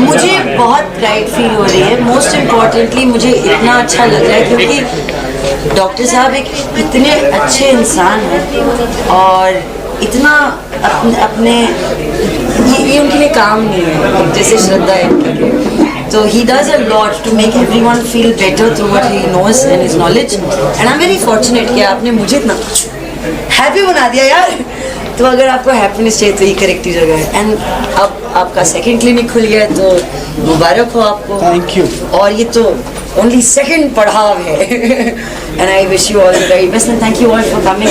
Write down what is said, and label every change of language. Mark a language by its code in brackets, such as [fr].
[hi] मुझे बहुत pride feel हो रही है। मोस्ट इम्पॉर्टेंटली मुझे इतना अच्छा लग रहा है क्योंकि डॉक्टर साहब एक इतने अच्छे इंसान हैं और इतना अपने ये उनके लिए काम नहीं है जैसे श्रद्धा है इनके लिए। [en] So he does a lot to make everyone feel better through what he knows and his knowledge. And I'm very fortunate [hi] कि आपने मुझे इतना हैप्पी बना दिया यार। तो अगर आपको हैप्पीनेस चाहिए तो ये करेक्ट ही जगह है। एंड अब आपका सेकंड क्लिनिक खुल गया है तो मुबारक हो आपको। Thank you. और ये तो ओनली सेकंड पड़ाव है। [en] And I wish you all the very best and thank you all for coming.